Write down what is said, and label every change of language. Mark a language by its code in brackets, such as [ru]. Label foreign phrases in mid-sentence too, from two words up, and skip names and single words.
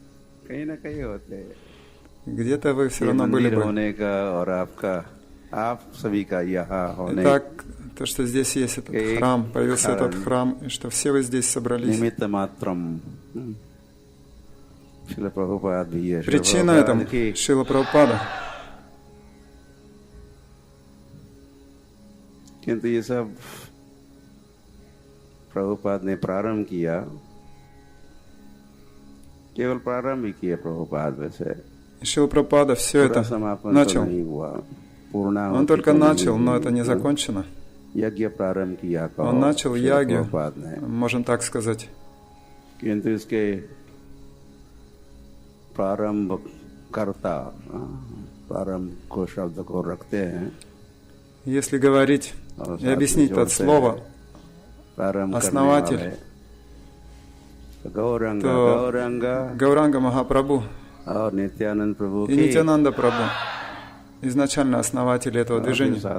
[ru] Где-то вы все равно были бы. Итак, то, что здесь есть этот храм, появился этот храм, и что все вы здесь собрались. Причина этому — Шрила Прабхупада. [hi] किंतु ये सब प्रभुपाद ने प्रारंभ किया, केवल प्रारंभ ही किया प्रभुपाद वैसे। [ru] Шрила Прабхупада все это начал. Он только начал, но это не закончено. Он начал ягью, можем так сказать. [hi] किंतु इसके प्रारंभ कर्ता, प्रारंभ को शब्द को रखते हैं। [ru] Если говорить и объяснить от слова «основатель», то Гауранга Махапрабху и Нитьянанда Прабху изначально основатели этого движения.